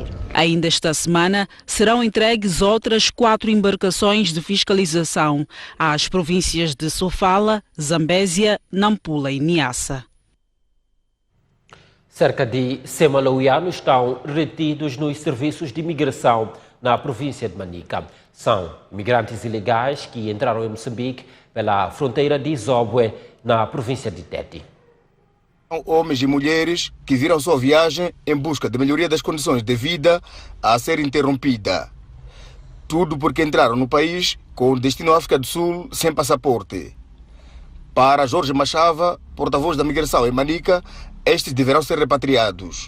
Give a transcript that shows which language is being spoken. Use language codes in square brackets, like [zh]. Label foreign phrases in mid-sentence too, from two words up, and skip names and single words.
[pt] Ainda esta semana serão entregues outras 4 embarcações de fiscalização às províncias de Sofala, Zambésia, Nampula e Niassa. Cerca de 100 malauianos estão retidos nos serviços de imigração na província de Manica. São imigrantes ilegais que entraram em Moçambique pela fronteira de Isobwe, na província de Tete. São homens e mulheres que viram sua viagem em busca de melhoria das condições de vida a ser interrompida. Tudo porque entraram no país com destino à África do Sul sem passaporte. Para Jorge Machava, porta-voz da migração em Manica, estes deverão ser repatriados.